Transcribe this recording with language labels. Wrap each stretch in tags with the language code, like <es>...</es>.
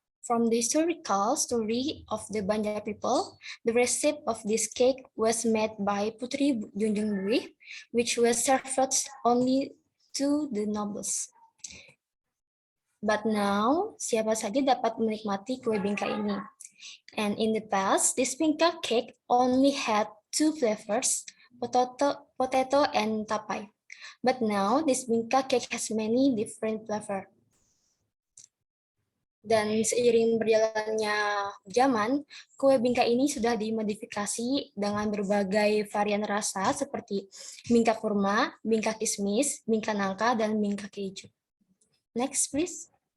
<en>From the historical story of the Banjar people, the recipe of this cake was made by Putri Junjung Dwi, which was served only to the nobles. But now,</en> <id>siapa saja dapat menikmati kue bingka ini.</id> <en>And in the past, this bingka cake only had 2 flavors, potato and tapai. But now, this bingka cake has many different flavors.</en> <id>Dan seiring berjalannya zaman, kue bingka ini sudah dimodifikasi dengan berbagai varian rasa seperti bingka kurma, bingka kismis, bingka nangka, dan bingka keju.</id> <en>Next, please.</en>